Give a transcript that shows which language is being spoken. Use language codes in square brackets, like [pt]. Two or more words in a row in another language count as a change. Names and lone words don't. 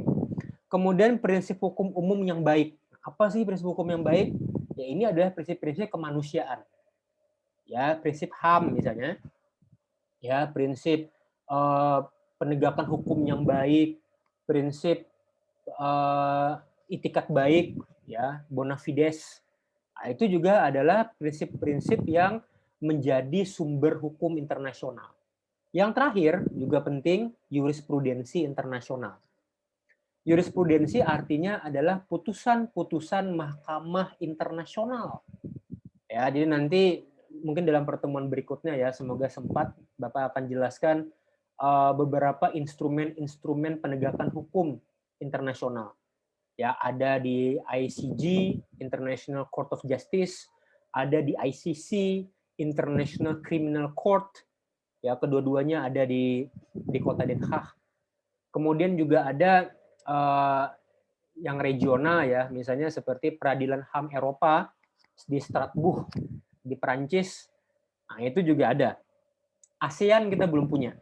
[id] Kemudian prinsip hukum umum yang baik. Apa sih prinsip hukum yang baik? Ya ini adalah prinsip-prinsip kemanusiaan. Ya, prinsip HAM misalnya. Ya, prinsip penegakan hukum yang baik, prinsip itikat baik, ya, [la] bona fides. [id] Nah, itu juga adalah prinsip-prinsip yang menjadi sumber hukum internasional. Yang terakhir juga penting, jurisprudensi internasional. Jurisprudensi artinya adalah putusan-putusan mahkamah internasional. Ya, jadi nanti mungkin dalam pertemuan berikutnya ya, semoga sempat Bapak akan jelaskan beberapa instrumen-instrumen penegakan hukum internasional. Ya, ada di ICJ, International Court of Justice, ada di ICC, International Criminal Court. Ya, kedua-duanya ada di kota Den Haag. Kemudian juga ada yang regional ya, misalnya seperti Peradilan HAM Eropa di Strasbourg di Perancis. Nah, itu juga ada. ASEAN kita belum punya.